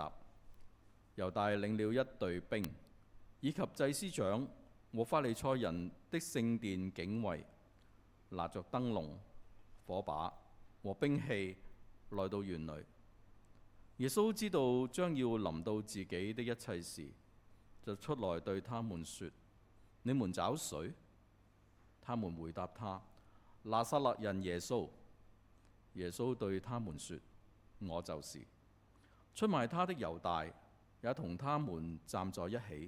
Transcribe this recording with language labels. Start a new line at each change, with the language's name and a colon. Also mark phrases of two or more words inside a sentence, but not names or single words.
Chinese: 猶大領了一隊兵，以及祭司長和法利賽人的聖殿警衛，拿着燈籠、火把和兵器來到園裏。耶穌知道將要臨到自己的一切事，就出來對他們說：你們找誰？他們回答他：拿撒勒人耶穌。耶穌對他們說：我就是。出賣他的猶大也同他們站在一起。